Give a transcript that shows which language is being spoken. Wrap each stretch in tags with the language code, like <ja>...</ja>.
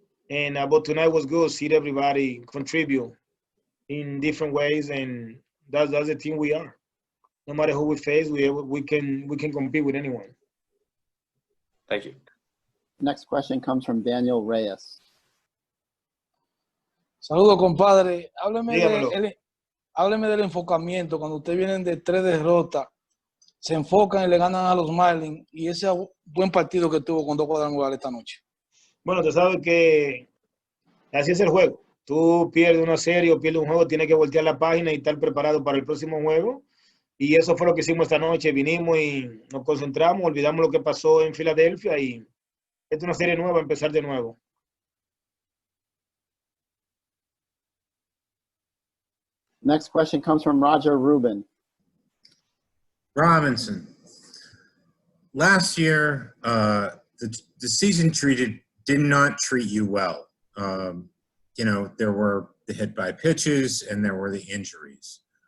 <en>And but tonight was good. See everybody contribute in different ways, and that's the team we are. No matter who we face, we can compete with anyone. Thank you. Next question comes from Daniel Reyes.</en> <es>Saludos, compadre. Dígamelo. Hábleme del enfocamiento. Cuando ustedes vienen de 3 derrotas, se enfocan y le ganan a los Marlins, y ese buen partido que tuvo con 2 cuadrangulares esta noche. Bueno, tú sabes que así es el juego. Tú pierdes una serie o pierdes un juego, tienes que voltear la página y estar preparado para el próximo juego. Y eso fue lo que hicimos esta noche. Vinimos y nos concentramos, olvidamos lo que pasó en Filadelfia, y esta es una serie nueva, empezar de nuevo.</es> <en>Next question comes from Roger Rubin. Robinson. Last year, the season did not treat you well. There were the hit by pitches and there were the injuries.</en>